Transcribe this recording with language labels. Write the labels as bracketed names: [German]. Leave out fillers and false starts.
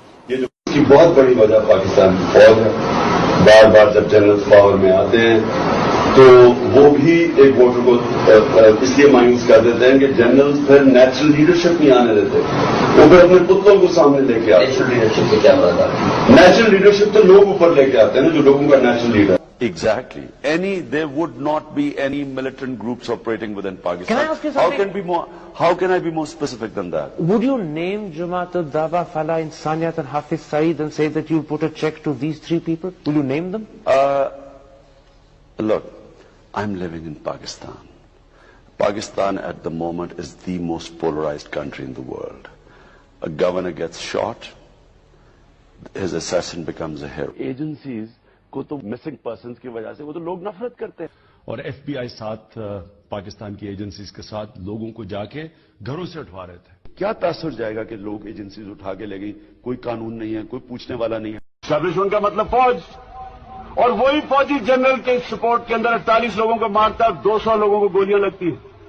[Urdu] یہ جو اس کی بہت بڑی وجہ پاکستان کی فوج ہے. بار بار جب جنرل پاور میں آتے ہیں تو وہ بھی ایک ووٹر کو اس لیے مایوس کر دیتے ہیں کہ جنرل پھر نیچرل لیڈرشپ نہیں آنے دیتے، وہ پھر اپنے پتلوں کو سامنے لے کے آتے ہیں. نیشنل لیڈرشپ سے کیا مراد ہے؟ نیچرل لیڈرشپ تو لوگ اوپر لے کے آتے ہیں نا، جو لوگوں کا natural leader. [English] Exactly. There would not be any militant groups operating within Pakistan. Can I ask you something? How can I be more specific than that? Would you name Jamaat al-Dawa, Falah Insaniyat and Hafiz Saeed and say that you put a check to these three people? Will you name them? Look, I'm living in Pakistan. Pakistan at the moment is the most polarized country in the world. A governor gets shot, his assassin becomes a hero. [Urdu] Agencies کو تو missing persons کی وجہ سے وہ تو لوگ نفرت کرتے ہیں. اور ایف بی آئی ساتھ پاکستان کی ایجنسیز کے ساتھ لوگوں کو جا کے گھروں سے اٹھوا رہے تھے. کیا تاثر جائے گا کہ لوگ ایجنسیز اٹھا کے لے گئی، کوئی قانون نہیں ہے، کوئی پوچھنے والا نہیں ہے. اسٹیبلشمنٹ کا مطلب فوج، اور وہی فوجی جنرل کے سپورٹ کے اندر 48 لوگوں کو مارتا، 200 لوگوں کو گولیاں لگتی ہیں.